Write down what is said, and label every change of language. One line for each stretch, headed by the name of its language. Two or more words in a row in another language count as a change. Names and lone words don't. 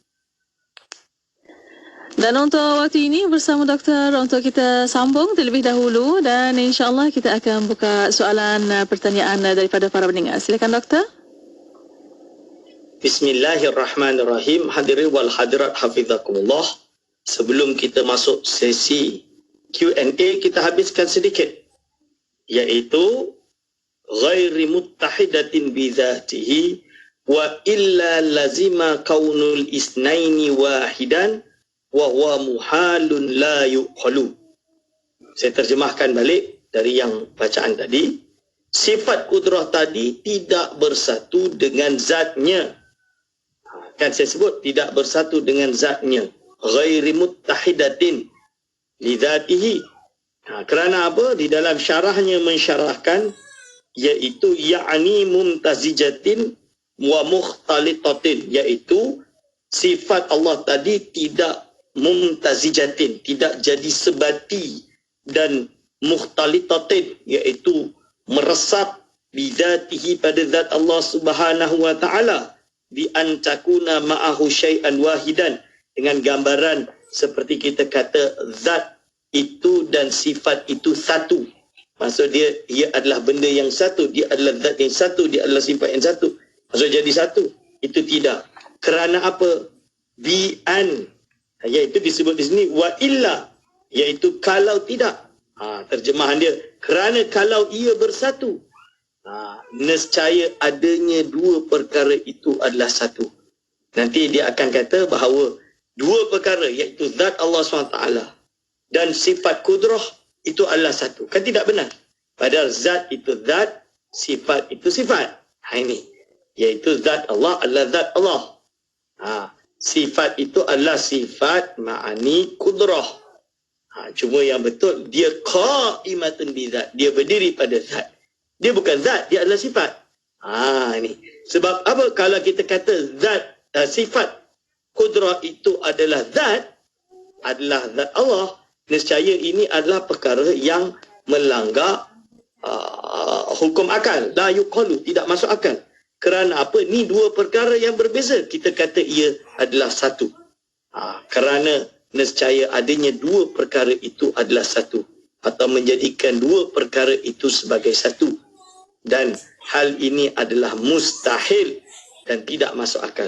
Malay: Dan untuk waktu ini bersama doktor untuk kita sambung terlebih dahulu, dan insya-Allah kita akan buka soalan pertanyaan daripada para pendengar. Silakan doktor.
Arabic: بسم الله الرحمن الرحيم. حاضرين والحاضرات حفظكم الله.
Malay: Sebelum kita masuk sesi Q&A, kita habiskan sedikit, iaitu
Arabic: غير متحدة بذاته وإلا لزم كون الاثنين واحدا وهو محال لا يقال.
Malay: Saya terjemahkan balik dari yang bacaan tadi. sifat kudrah tadi tidak bersatu dengan zatnya. Kan saya sebut tidak bersatu dengan zatnya.
Arabic: غير متحدة لذاته.
Malay: Kerana apa? Di dalam syarahnya mensyarahkan, iaitu
Arabic: يعني ممتزجة ومختلطة,
Malay: iaitu sifat Allah tadi tidak mumtazijatin, tidak jadi sebati, dan mukhtalitatin, iaitu meresap bidzatihi pada zat Allah
Arabic: سبحانه وتعالى, بأن تكون معه شيئا واحدا,
Malay: dengan gambaran seperti kita kata zat itu dan sifat itu satu. Maksud dia adalah benda yang satu, dia adalah zat yang satu, dia adalah sifat yang satu. Maksud jadi satu. Itu tidak. Kerana apa? Bi'an, iaitu disebut di sini
Arabic: وإلا,
Malay: iaitu kalau tidak. Terjemahan dia, kerana kalau ia bersatu, nescaya adanya dua perkara itu adalah satu. Nanti dia akan kata bahawa dua perkara, iaitu zat Allah SWT dan sifat kudrah itu adalah satu. Kan tidak benar. Padahal zat itu zat, sifat itu sifat. Ini, iaitu zat Allah adalah zat Allah. Sifat itu adalah sifat ma'ani kudrah. Cuma yang betul, dia
Arabic: قائمة بذات.
Malay: Dia berdiri pada zat. Dia bukan zat, dia adalah sifat. Ini. Sebab apa? Kalau kita kata zat, sifat kudrah itu adalah zat Allah, nescaya ini adalah perkara yang melanggar hukum akal.
Arabic: لا يقال,
Malay: tidak masuk akal. Kerana apa? Ni dua perkara yang berbeza. Kita kata ia adalah satu. Kerana nescaya adanya dua perkara itu adalah satu, atau menjadikan dua perkara itu sebagai satu. Dan hal ini adalah mustahil dan tidak masuk akal.